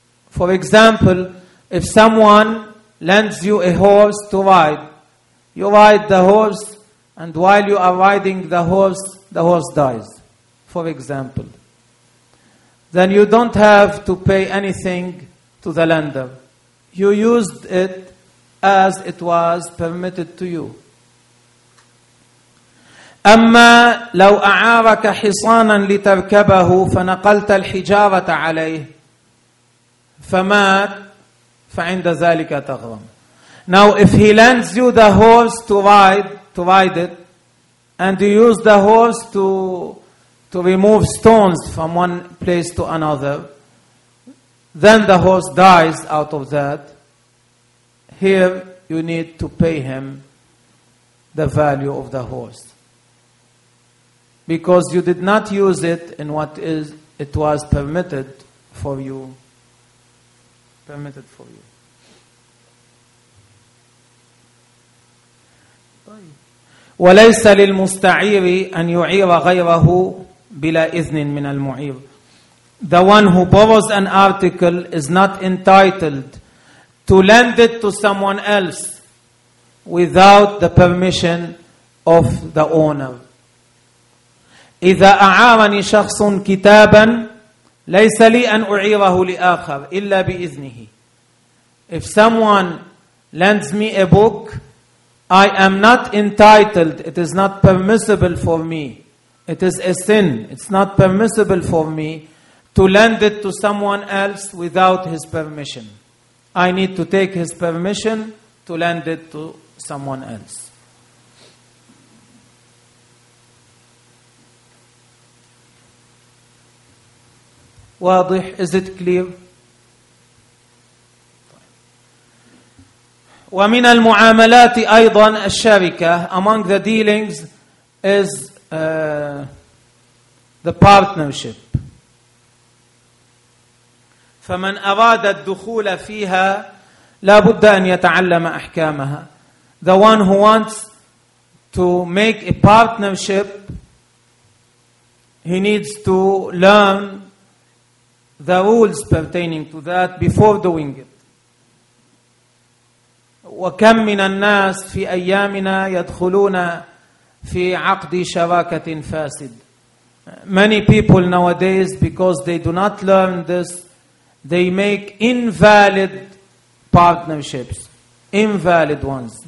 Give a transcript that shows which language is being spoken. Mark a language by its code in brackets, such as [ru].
[en] For example, if someone lends you a horse to ride, you ride the horse, and while you are riding the horse dies, for example. Then you don't have to pay anything to the lender. You used it as it was permitted to you. [ar] أما لو أعارك حصانا لتركبه فنقلت الحجارة عليه فمات فعند ذلك تغرم. [en] Now if he lends you the horse to ride it, And you use the hose to remove stones from one place to another. Then the horse dies out of that. Here you need to pay him the value of the horse. Because you did not use it in what is it was permitted for you. Permitted for you. [ar] وليس للمستعير أن يعير غيره بلا إذن من المعير. [en] The one who borrows an article is not entitled to lend it to someone else without the permission of the owner. [ar] إذا أعارني شخص كتابا ليس لي أن أعيره لآخر إلا بإذنه. [en] If someone lends me a book, I am not entitled, it is not permissible for me. It is a sin. It's not permissible for me to lend it to someone else without his permission. I need to take his permission to lend it to someone else. [ar] واضح? [en] Is it clear? [ar] ومن المعاملات أيضا الشركة. [en] Among the dealings is the partnership. [ar] فمن أراد الدخول فيها لا بد أن يتعلم أحكامها. [en] The one who wants to make a partnership, he needs to learn the rules pertaining to that before doing it. [ar] وكم من الناس في أيامنا يدخلون في عقد شراكة فاسد. [en] Many people nowadays, because they do not learn this, they make invalid partnerships, invalid ones.